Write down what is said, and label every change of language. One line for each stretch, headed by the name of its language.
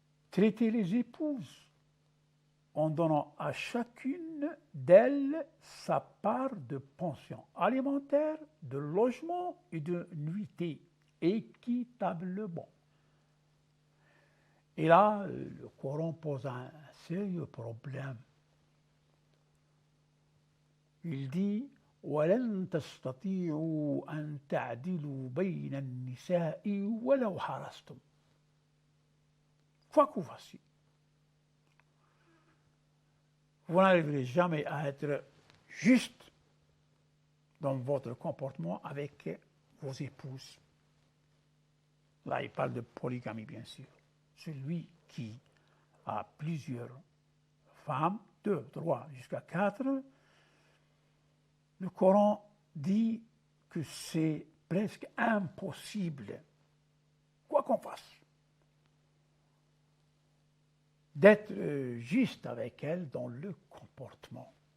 French: Traiter les épouses en donnant à chacune d'elles sa part de pension alimentaire, de logement et de nuitée équitablement. Et là, le Coran pose un sérieux problème. Il dit
Arabic: وَلَن تَسْتَطِيعُوا أَن تَعْدِلُوا بَيْنَ النِّسَاءِ وَلَوْ حَرَصْتُمْ.
French: Quoi que vous fassiez, vous n'arriverez jamais à être juste dans votre comportement avec vos épouses. Là, il parle de polygamie, bien sûr. Celui qui a plusieurs femmes, 2, 3, jusqu'à 4, le Coran dit que c'est presque impossible, quoi qu'on fasse, d'être juste avec elle dans le comportement.